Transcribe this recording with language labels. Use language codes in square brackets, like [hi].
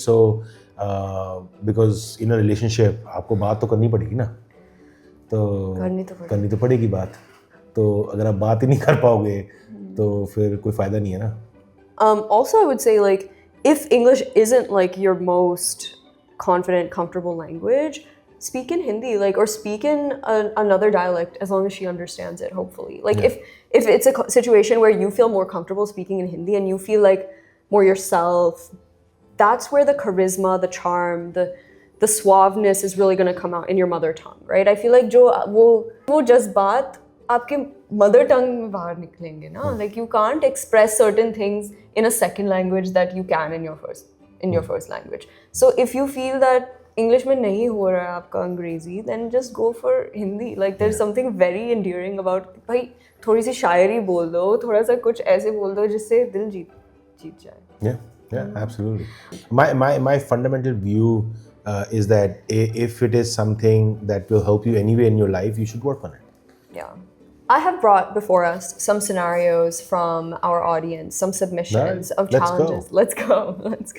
[en] So because in a relationship [hi] आपको बात तो करनी पड़ेगी ना, तो करनी तो पड़ेगी बात. तो अगर आप बात ही नहीं कर पाओगे तो फिर कोई फायदा नहीं है ना. [en] Also, I would say, like, if English isn't like your most confident, comfortable language, speak in Hindi, like, or speak in another dialect as long as she understands it, hopefully. Like, if it's a situation where you feel more comfortable speaking in Hindi and you feel like more yourself, that's where the charisma, the charm, the suaveness is really going to come out in your mother tongue, right? I feel like [hi] wo jazbaat आपके mother tongue में बाहर निकलेंगे ना. [en] Like, you can't express certain things in a second language that you can in your first language. So if you feel that English [hi] में नहीं हो रहा है आपका अंग्रेजी, [en] then just go for Hindi. Like, there's something very endearing about, [hi] भाई थोड़ी सी शायरी बोल दो, थोड़ा सा कुछ ऐसे बोल दो जिससे दिल जीत जाए. [en] Yeah, absolutely. My fundamental view is that if it is something that will help you anyway in your life, you should work on it. Yeah. I have brought before us some scenarios from our audience, some submissions of challenges. Let's go.